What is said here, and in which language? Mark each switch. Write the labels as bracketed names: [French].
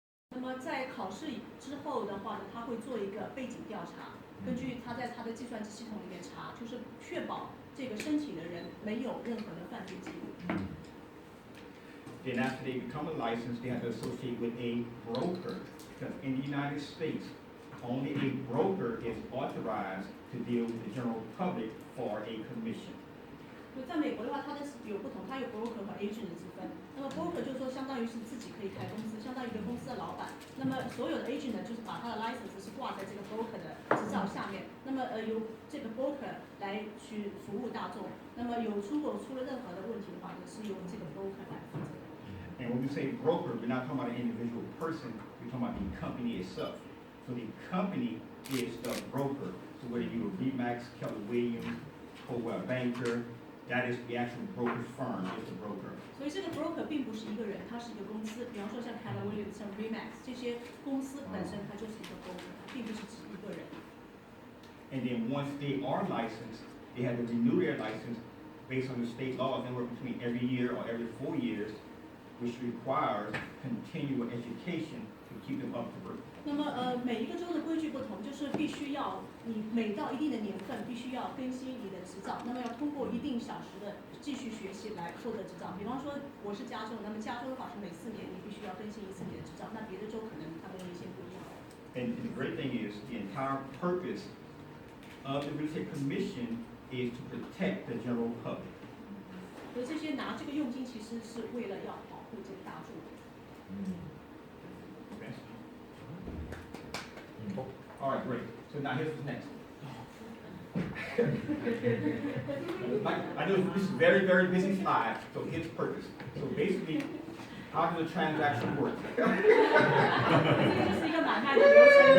[Chinese] 那么在考试之后的话呢，他会做一个背景调查，根据他在他的计算机系统里面查，就是确保这个申请的人没有任何的犯罪记录。 [English] Then after they become a license, they have to associate with a broker. Because in the United States, only a broker is authorized to deal with the general public for a commission. [Chinese] 就在美国的话，它的有不同，它有 broker 和 agent 的之分。那么 broker 就是说，相当于是自己可以开公司，相当于一个公司的老板。那么所有的 agent 呢，就是把他的 license 是挂在这个 broker 的执照下面。那么由这个 broker 来去服务大众。那么如果出了任何的问题的话呢，是由这个 broker 来负责。 [English] And when we say broker, we're not talking about an individual person. We're talking about the company itself. So the company is the broker. So whether you're Remax, Keller Williams, Coldwell Banker, that is the actual broker's firm is the broker. [Chinese] 所以这个 broker 并不是一个人，它是一个公司。比方说像 Keller Williams、像 Remax 这些公司本身它就是一个 broker， 它并不是指一个人。 [English] And then once they are licensed, they have to renew their license based on the state laws, anywhere between every year or every 4 years, which requires continual education to keep them up to date. [Chinese] 那么每一个州的规矩不同，就是必须要你每到一定的年份，必须要更新你的执照。那么要通过一定小时的继续学习来获得执照。比方说我是加州，那么加州的话是每4年你必须要更新一次你的执照。那别的州可能他们有一些不一样。 [English] And the great thing is, the entire purpose of the Real Estate Commission is to protect the general public. [Chinese] 所以这些拿这个佣金其实是为了要保护这个大众。 [English] Okay. All right, great. So now here's what's next. I know this is a very, very busy slide, so here's the purpose. So basically, how does a transaction work? [Chinese] 这就是一个买卖的流程。